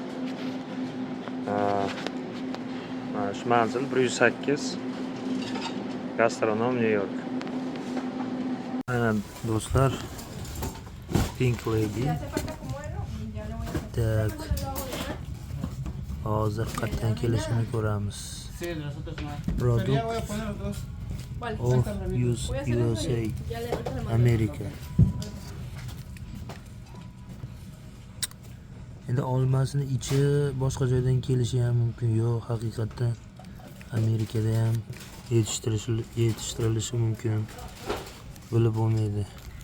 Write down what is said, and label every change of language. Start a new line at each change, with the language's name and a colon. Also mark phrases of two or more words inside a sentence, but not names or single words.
Uzbek: Mana shu manzil 108 Gastronom Nyu-York. Mana do'stlar, Pink Lady. Tak. Hozir qatdan kelishini ko'ramiz.
English: Product of USA,
Uzbek: Amerika. Endi olmasini ichi boshqa joydan kelishi ham mumkin. Yo'q, haqiqatdan Amerikada ham yetishtirilishi mumkin. Bilib bo'lmaydi.